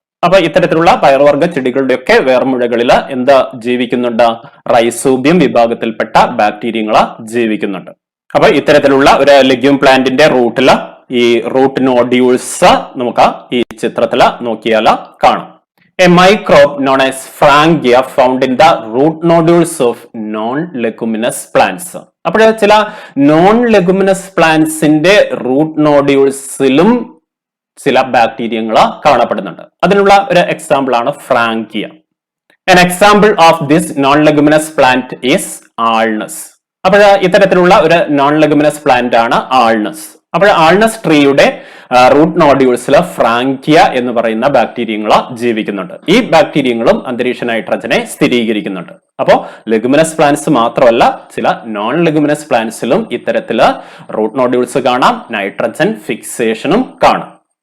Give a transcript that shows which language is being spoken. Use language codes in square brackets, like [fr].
[ml] അപ്പൊ ഇത്തരത്തിലുള്ള പയറുവർഗ ചെടികളുടെ ഒക്കെ വേർമുഴകളിൽ എന്താ ജീവിക്കുന്നുണ്ട്? റൈസോബിയം വിഭാഗത്തിൽപ്പെട്ട ബാക്ടീരിയങ്ങള് ജീവിക്കുന്നുണ്ട്. അപ്പൊ ഇത്തരത്തിലുള്ള ഒരു ലെഗ്യൂം പ്ലാന്റിന്റെ റൂട്ടില് ഈ റൂട്ട് നോഡ്യൂൾസ് നമുക്ക് ഈ ചിത്രത്തില് നോക്കിയാൽ കാണാം. [en] A microbe known as Frangia found in the root nodules of non-leguminous plants. [ml] അപ്പോൾ ചില നോൺ ലെഗുമിനസ് പ്ലാന്റ്സിന്റെ റൂട്ട് നോഡ്യൂൾസിലും ചില ബാക്ടീരിയങ്ങൾ കാണപ്പെടുന്നുണ്ട്. അതിനുള്ള ഒരു എക്സാമ്പിൾ ആണ് ഫ്രാങ്കിയ. [en] An example of this non-leguminous plant is alnus. [ml] അപ്പോൾ ഇത്തരത്തിലുള്ള ഒരു നോൺ ലെഗുമിനസ് പ്ലാന്റ് ആണ് ആൾനസ്. അപ്പോൾ ആൾനസ് ട്രീയുടെ റൂട്ട് നോഡ്യൂൾസിൽ ഫ്രാങ്കിയ എന്ന് പറയുന്ന ബാക്ടീരിയങ്ങൾ ജീവിക്കുന്നുണ്ട്. ഈ ബാക്ടീരിയങ്ങളും അന്തരീക്ഷ നൈട്രജനെ സ്ഥിരീകരിക്കുന്നുണ്ട്. അപ്പോൾ ലെഗുമിനസ് പ്ലാന്റ്സ് മാത്രമല്ല, ചില നോൺ ലെഗുമിനസ് പ്ലാന്റ്സിലും ഇത്തരത്തില് റൂട്ട് നോഡ്യൂൾസ് കാണാം, നൈട്രജൻ ഫിക്സേഷനും കാണാം.